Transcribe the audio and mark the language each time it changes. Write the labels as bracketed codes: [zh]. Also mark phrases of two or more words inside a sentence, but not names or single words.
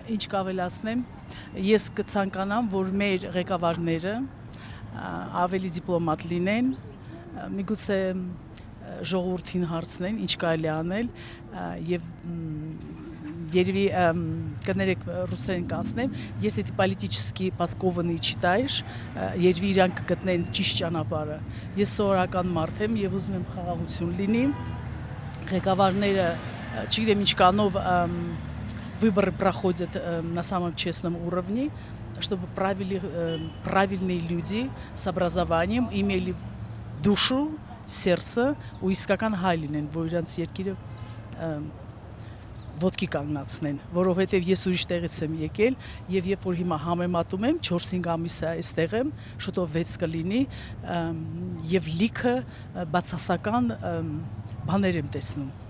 [hy] Ինչ կավելացնեմ, ես կցանկանամ, որ մեր ղեկավարները ավելի դիպլոմատ լինեն, միգուցե ժողովրդին հարցնեն, ինչ կարելի անել, եւ երևի կներեք ռուսերեն կանցնեմ, [ru] если политически подкованные читаешь, [hy] երևի իրանք կգտնեն ճիշտ ճանապարհը։ Ես սովորական մարդ եմ եւ ուզում եմ խաղաղություն լինի։ Ղեկավարները, չգիտեմ ինչ կանով [ru] выборы проходят на самом честном уровне, чтобы правильные люди с образованием имели душу, сердце [hy] ու իսկական հայ լինեն, որ իրանց երկիրը ոտքի կանգնացնեն, որովհետև ես ուրիշ տեղից եմ եկել եւ երբ որ հիմա համեմատում եմ 4-5 ամիս է այստեղ եմ, շուտով 6 կլինի եւ լիքը բացասական բաներ եմ տեսնում։